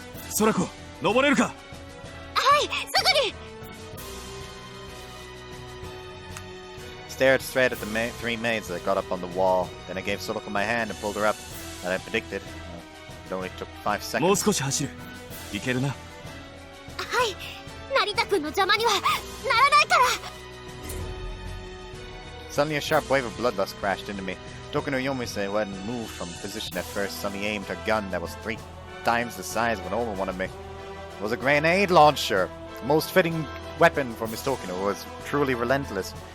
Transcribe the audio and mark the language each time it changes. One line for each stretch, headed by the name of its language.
Japanese: ソラコ、登れるか。はい、すぐに。
English: Stared straight at the 3 maids that got up on the wall. Then I gave Sorako my hand and pulled her up. As I predicted, it only took 5 seconds.
Japanese: もう少し走る。いけるな。はい、成田君の邪魔にはならないから。
English: Suddenly a sharp wave of bloodlust crashed into me. Tokino Yomise, who hadn't moved from position at first, suddenly aimed her gun that was 3 times the size of an over one of me. It was a grenade launcher. The most fitting weapon for Miss Tokino, who was truly relentless.